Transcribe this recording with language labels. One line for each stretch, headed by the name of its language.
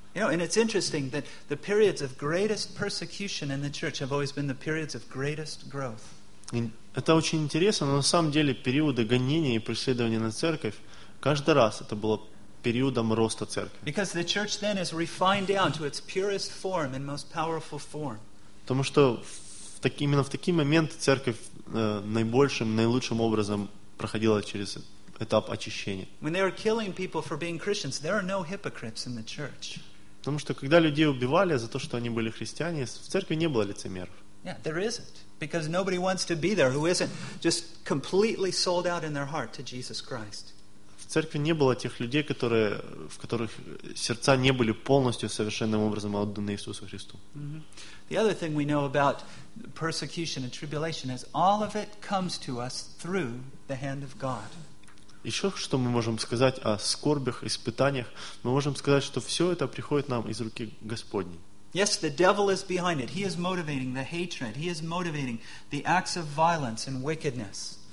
English: You know, and it's interesting that the periods of greatest persecution in the church have always been the periods of greatest growth.
Russian: Это очень интересно, но на самом деле периоды гонения и преследования на церковь каждый раз это было периодом роста церкви.
English: Because the church then is refined down to its purest form and most powerful form.
Russian: Потому что именно в такие моменты церковь наилучшим образом проходила через этап очищения.
English: When they are killing people for being Christians, there are no hypocrites in the church.
Russian: Потому что когда людей убивали за то, что они были христиане, в церкви не было лицемеров.
English: Yeah, there isn't. Because nobody wants to be there who isn't just completely sold out in their heart to Jesus Christ.
Russian: В церкви не было тех людей, которые, в которых сердца не были полностью совершенным образом отданы Иисусу Христу.
English: The other thing we know about persecution and tribulation is all of it comes to us through the hand of God.
Russian: Еще что мы можем сказать о скорбях, испытаниях? Мы можем сказать, что все это приходит нам из руки Господней.
English: Yes, the devil is behind it. He is motivating the hatred. He is motivating the acts of violence and wickedness.